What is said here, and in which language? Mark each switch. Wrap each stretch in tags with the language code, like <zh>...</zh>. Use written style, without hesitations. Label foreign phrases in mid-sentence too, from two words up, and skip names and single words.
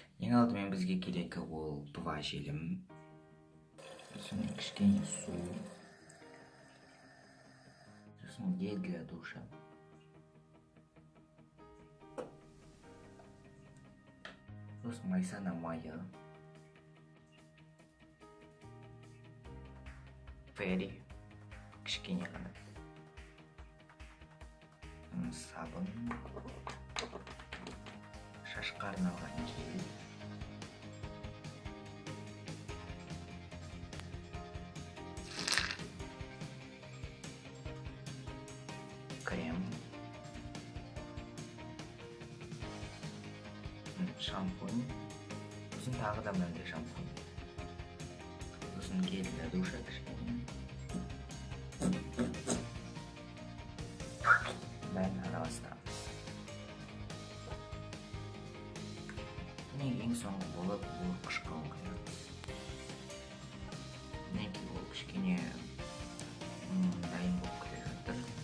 <kk>Ең алдымен бізге керегі ол 2 желім. Сосын кішкене су. Сосын</kk> <ru>гель для душа.</ru> <kk>Сосын майсана майы. Ферри. Кішкене ғана. Сабын. Шашқа арналған гель. Крем. Шампунь. Сосын тағы да мынандай шампунь. Сосын</kk> <ru>гель для душа</ru> <kk>кішкене. Бәрін араластырамыз. Ең соңғы болып бұл қышқылын құямыз. Мінекей ол кішкене дайын болып келе жатыр.</kk>